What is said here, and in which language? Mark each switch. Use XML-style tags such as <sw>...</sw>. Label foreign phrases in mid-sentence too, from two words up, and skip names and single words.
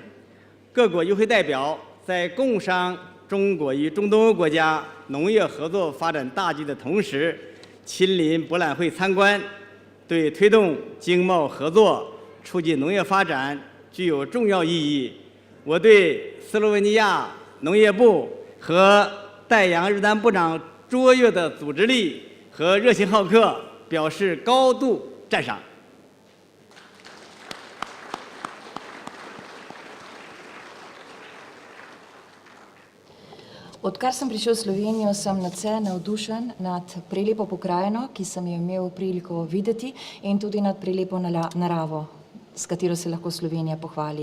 <zh>各国与会代表在共商中国与中东欧国家农业合作发展大局的同时，亲临博览会参观，对推动经贸合作、促进农业发展具有重要意义。我对斯洛文尼亚农业部和戴阳日丹部长卓越的组织力和热情好客表示高度赞赏。</zh> <sl>Odkar sem prišel v Slovenijo, sem nadvse navdušen nad prelepo pokrajino, ki sem jo imel priliko videti, in tudi nad prelepo naravo, s katero se lahko Slovenija pohvali.</sl>